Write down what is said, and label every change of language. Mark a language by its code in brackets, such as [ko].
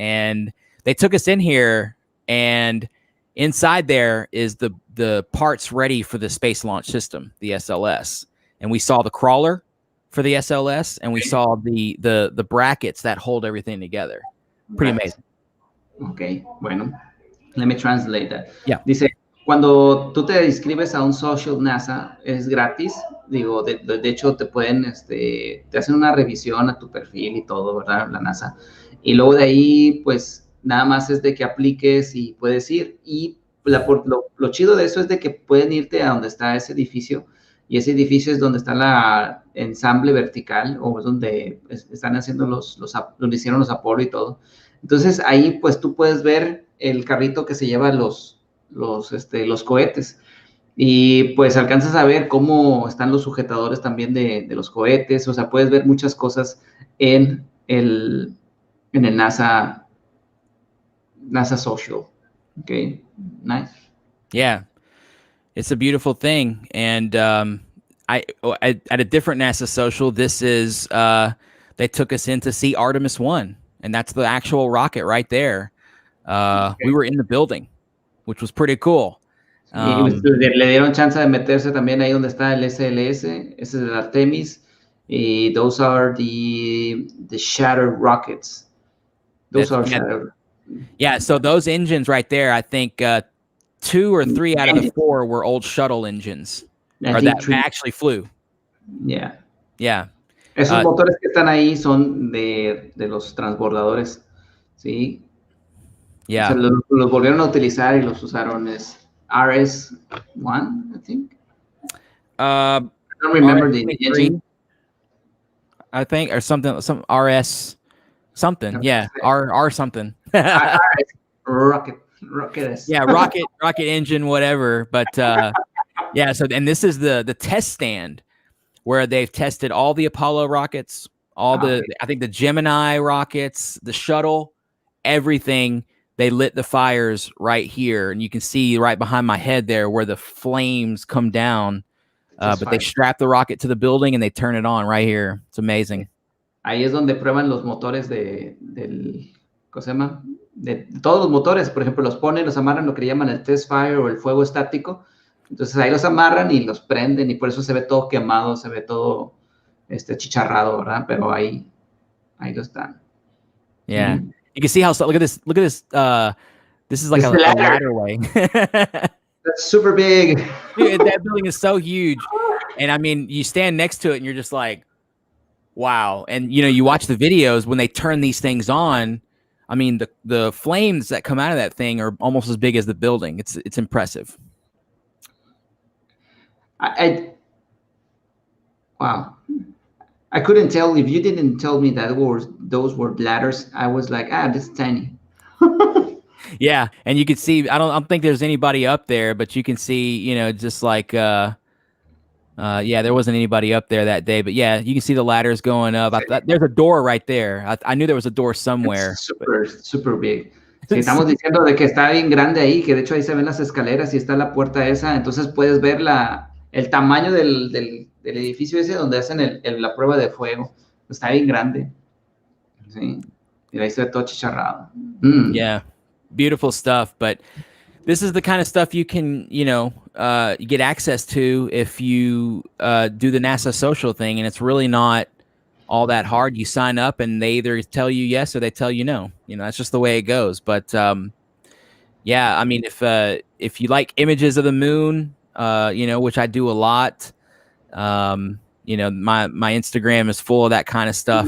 [en] And they took us in here, and inside there is the parts ready for the Space Launch System, the SLS. And we saw the crawler for the SLS, and we saw the brackets that hold everything together. Pretty amazing. Okay, bueno, let me translate that. Yeah. [es] Dice, cuando tú te inscribes a un social NASA, es gratis. Digo, de hecho, te pueden, te hacen una revisión a tu perfil y todo, ¿verdad? La NASA. Y luego de ahí, pues, nada más es de que apliques y puedes ir. Y lo chido de eso es de que pueden irte a donde está ese edificio. Y ese edificio es donde está la ensamble vertical, o es donde están haciendo donde hicieron los Apolo y todo. Entonces, ahí, pues, tú puedes ver el carrito que se lleva los cohetes. Y pues alcanzas a ver cómo están los sujetadores también de los cohetes. O sea, puedes ver muchas cosas en el NASA Social. [en] Okay, nice. Yeah, it's a beautiful thing. And at a different NASA Social, this is they took us in to see Artemis 1, and that's the actual rocket right there. Okay. We were in the building, which was pretty cool. [es] Le dieron chance de meterse también ahí donde está el SLS, ese es el Artemis, y [en] those are the shattered rockets. Shattered. Yeah, so those engines right there, I think 2 or 3 out of the 4 were old shuttle engines, or that actually flew. Yeah. Yeah. [es] Esos motores que están ahí son de los transbordadores, ¿sí? [en] Yeah. [es] O sea, los volvieron a utilizar y los usaron RS-1, [en] I think. I don't remember the engine. I think, or something, some RS something. Yeah, R something. Rocket. Yeah, rocket engine, whatever. But yeah. So, and this is the test stand where they've tested all the Apollo rockets, I think the Gemini rockets, the shuttle, everything. They lit the fires right here, and you can see right behind my head there where the flames come down. But they strap the rocket to the building and they turn it on right here. It's amazing. [es] Ahí es donde prueban los motores ¿cómo se llama? De todos los motores, por ejemplo, los ponen, los amarran, lo que llaman el test fire o el fuego estático. Entonces ahí los amarran y los prenden, y por eso se ve todo quemado, se ve todo chicharrado, ¿verdad? Pero ahí lo están. [en] Yeah. Mm-hmm. You can see how, look at this. This is like a ladder way. That's super big. Dude, that building is so huge. And I mean, you stand next to it and you're just like, wow. And you watch the videos when they turn these things on. I mean, the flames that come out of that thing are almost as big as the building. It's impressive. Wow. I couldn't tell if you didn't tell me that those were ladders. I was like, this is tiny. Yeah, and you can see. I don't think there's anybody up there, but you can see, just like, yeah, there wasn't anybody up there that day, but yeah, you can see the ladders going up. There's a door right there. I knew there was a door somewhere. It's super big. [es] Sí, estamos diciendo de que está bien grande ahí, que de hecho ahí se ven las escaleras y está la puerta esa, entonces puedes ver el tamaño del edificio ese donde hacen la prueba de fuego. Está bien grande. Sí. Y ahí se ve todo chicharrado. [en] Yeah. Beautiful stuff. But this is the kind of stuff you can, you get access to if you do the NASA Social thing. And it's really not all that hard. You sign up and they either tell you yes or they tell you no. That's just the way it goes. But yeah, I mean, if you like images of the moon, which I do a lot, my Instagram is full of that kind of stuff.